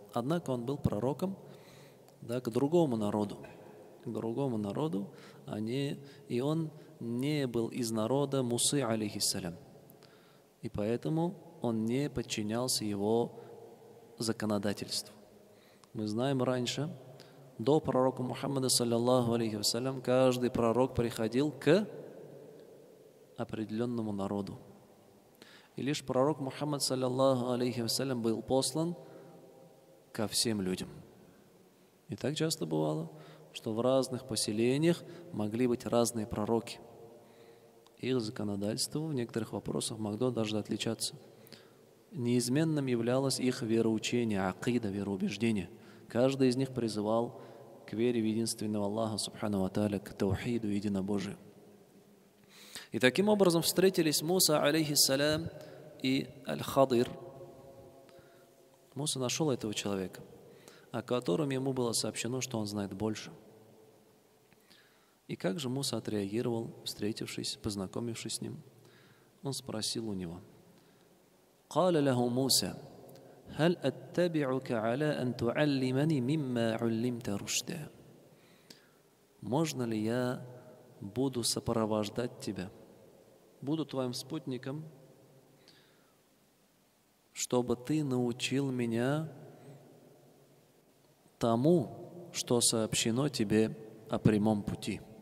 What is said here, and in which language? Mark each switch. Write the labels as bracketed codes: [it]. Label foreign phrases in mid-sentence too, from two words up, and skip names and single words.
[ru] Однако он был пророком, да, к другому народу. И он не был из народа Мусы, алейхиссалям. И поэтому он не подчинялся его законодательству. Мы знаем раньше, до пророка Мухаммада, [ar] صلى الله عليه وسلم, [ru] каждый пророк приходил к определенному народу. И лишь пророк Мухаммад, [ar] صلى الله عليه وسلم, [ru] был послан ко всем людям. И так часто бывало, что в разных поселениях могли быть разные пророки. Их законодательство в некоторых вопросах могло даже отличаться. Неизменным являлось их вероучение, акида, вероубеждение. Каждый из них призывал к вере в единственного Аллаха, [ar] سبحانه وتعالى, [ru] к таухиду, единобожию. И таким образом встретились Муса, алейхиссалям, и Аль-Хадир. Муса нашел этого человека, о котором ему было сообщено, что он знает больше. И как же Муса отреагировал, встретившись, познакомившись с ним? Он спросил у него: [ar] «قال له موسى هل أتبعك على أن تعلمني مما علمت رشدا?» [ru] Можно ли я буду сопровождать тебя, буду твоим спутником, чтобы ты научил меня тому, что сообщено тебе о прямом пути?